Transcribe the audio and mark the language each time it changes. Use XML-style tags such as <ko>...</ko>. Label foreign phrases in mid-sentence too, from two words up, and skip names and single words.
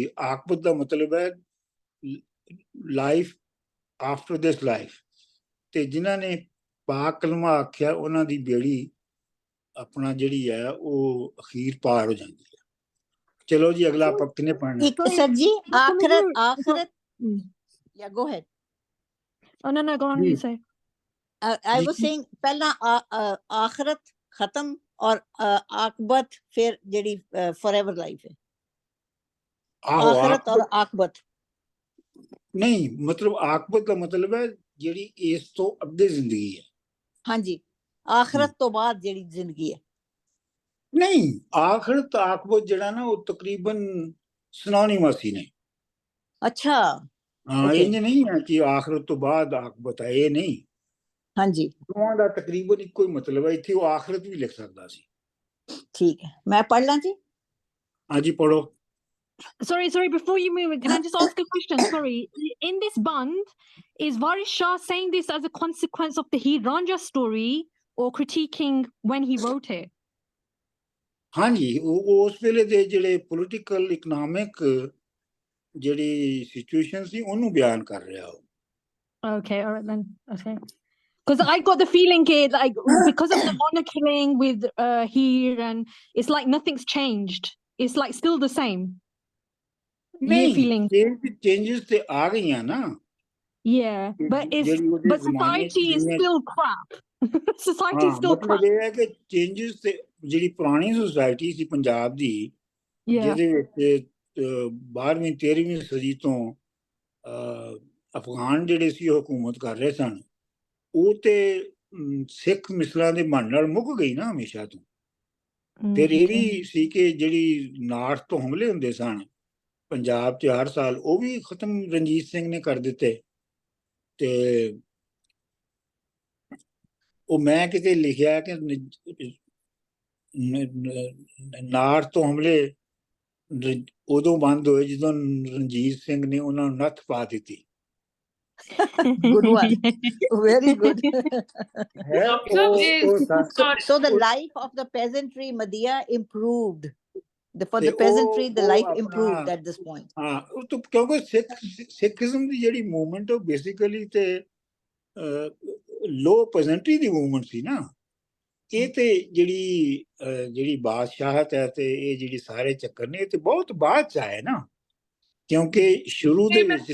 <pa>ਆਕਬਤ ਦਾ ਮਤਲਬ ਹੈ</pa> <en>life after this life,</en> <pa>ਤੇ ਜਿਨ੍ਹਾਂ ਨੇ ਪਾਕ ਕਲਮਾ ਆਖਿਆ ਉਹਨਾਂ ਦੀ ਬੇੜੀ ਆਪਣਾ ਜਿਹੜੀ ਹੈ ਉਹ ਅਖੀਰ ਪਾਰ ਹੋ ਜਾਂਦੀ ਹੈ। ਚਲੋ ਜੀ ਅਗਲਾ ਆਪਾਂ ਕਿਹਨੇ ਪੜ੍ਹਨਾ? ਇੱਕ ਸਰ ਜੀ ਆਖਰਤ</pa> <en>yeah, go ahead. Oh no, go on,</en> <pa>जी।</pa> <en>you say. I was saying</en> <pa>ਪਹਿਲਾਂ ਆਖਰਤ ਖਤਮ ਔਰ ਆਕਬਤ ਫਿਰ ਜਿਹੜੀ</pa> <en>forever life</en> <pa>ਹੈ। ਆਹੋ, ਆਖਰਤ ਔਰ ਆਕਬਤ ਨਹੀਂ, ਮਤਲਬ ਆਕਬਤ ਦਾ ਮਤਲਬ ਹੈ ਜਿਹੜੀ ਇਸ ਤੋਂ ਅੱਗੇ ਜ਼ਿੰਦਗੀ ਹੈ। ਹਾਂਜੀ, ਆਖਰਤ ਤੋਂ ਬਾਅਦ ਜਿਹੜੀ ਜ਼ਿੰਦਗੀ ਹੈ। ਨਹੀਂ, ਆਖਰਤ ਆਕਬਤ ਜਿਹੜਾ ਨਾ ਉਹ ਤਕਰੀਬਨ ਸਿਨੋਨਿਮਸ ਹੀ ਨੇ। ਅੱਛਾ, ਹਾਂ,</pa> <en>Okay.</en> <pa>ਇੰਜ ਨਹੀਂ ਹੈ ਕਿ ਆਖਰਤ ਤੋਂ ਬਾਅਦ ਆਕਬਤ ਹੈ, ਇਹ ਨਹੀਂ। ਹਾਂਜੀ ਦੋਵਾਂ ਦਾ ਤਕਰੀਬਨ ਇੱਕੋ ਹੀ ਮਤਲਬ ਹੈ। ਇੱਥੇ ਉਹ ਆਖਰਤ ਵੀ ਲਿਖ ਸਕਦਾ ਸੀ। ਠੀਕ ਹੈ, ਮੈਂ ਪੜ੍ਹ ਲਾਂ ਜੀ। ਹਾਂਜੀ ਪੜੋ।</pa> <en>Sorry, before you move, can I just ask a question? Sorry. In this band, is Varis Shah saying this as a consequence of the Heer Ranjha story or critiquing when he wrote it?</en> <pa>ਹਾਂਜੀ, ਉਹ ਉਸ ਵੇਲੇ ਦੇ ਜਿਹੜੇ</pa> <en>political economic</en> <pa>ਜਿਹੜੀ ਸਿਚੁਏਸ਼ਨ ਸੀ ਉਹਨੂੰ ਬਿਆਨ ਕਰ ਰਿਹਾ ਉਹ।</pa> <en>Okay, all right then. Okay. Because I got the feeling like because of the honor killing with Heer, and it's like nothing's changed. It's like still the same.</en> <pa>ਨਹੀਂ,</pa> <en>feeling.</en> <pa>ਚੇਂਜਸ ਤੇ ਆ ਗਈਆਂ ਨਾ।</pa> <en>Yeah, but society is still crap. Society is still crap.</en> <pa>ਮਤਲਬ ਇਹ ਹੈ ਕਿ ਚੇਂਜਸ ਤੇ ਜਿਹੜੀ ਪੁਰਾਣੀ ਸੁਸਾਇਟੀ ਸੀ ਪੰਜਾਬ ਦੀ, ਜਿਹਦੇ ਵਿੱਚ 12ਵੀਂ 13ਵੀਂ ਸਦੀ ਤੋਂ ਅਫਗਾਨ ਜਿਹੜੇ ਸੀ ਉਹ ਹਕੂਮਤ ਕਰ ਰਹੇ ਸਨ, ਉਹ ਤੇ ਸਿੱਖ ਮਿਸਲਾਂ ਦੇ ਮਨ ਨਾਲ ਮੁੱਕ ਗਈ ਨਾ ਹਮੇਸ਼ਾ ਤੋਂ। ਫਿਰ ਇਹ ਵੀ ਸੀ ਕਿ ਜਿਹੜੀ ਨਾਰਥ ਤੋਂ ਹਮਲੇ ਹੁੰਦੇ ਸਨ ਪੰਜਾਬ 'ਚ ਹਰ ਸਾਲ, ਉਹ ਵੀ ਖਤਮ ਰਣਜੀਤ ਸਿੰਘ ਨੇ ਕਰ ਦਿੱਤੇ। ਤੇ ਉਹ ਮੈਂ ਕਿਤੇ ਲਿਖਿਆ ਕਿ ਨਾਰਥ ਤੋਂ ਹਮਲੇ ਉਦੋਂ ਬੰਦ ਹੋਏ ਜਦੋਂ ਰਣਜੀਤ ਸਿੰਘ ਨੇ ਉਹਨਾਂ ਨੂੰ ਨੱਥ ਪਾ ਦਿੱਤੀ।</pa> <en>Good one. Very good. So the life of the peasantry, Madhya, improved. For the peasantry, the life improved at this point.</en> <pa>ਹਾਂ, ਉਹ ਤਾਂ ਕਿਉਂਕਿ ਸਿੱਖਿਜ਼ਮ ਦੀ ਜਿਹੜੀ ਮੂਵਮੈਂਟ ਉਹ ਬੇਸਿਕਲੀ ਤੇ</pa> <en>low peasantry</en> <pa>ਦੀ ਮੂਵਮੈਂਟ ਸੀ ਨਾ। ਇਹ ਤੇ ਜਿਹੜੀ ਬਾਦਸ਼ਾਹਤ ਹੈ ਤੇ ਇਹ ਜਿਹੜੀ ਸਾਰੇ ਚੱਕਰ ਨੇ, ਇਹ ਤੇ ਬਹੁਤ ਬਾਅਦ 'ਚ ਆਏ ਨਾ, ਕਿਉਂਕਿ ਸ਼ੁਰੂ ਦੇ ਵਿੱਚ</pa>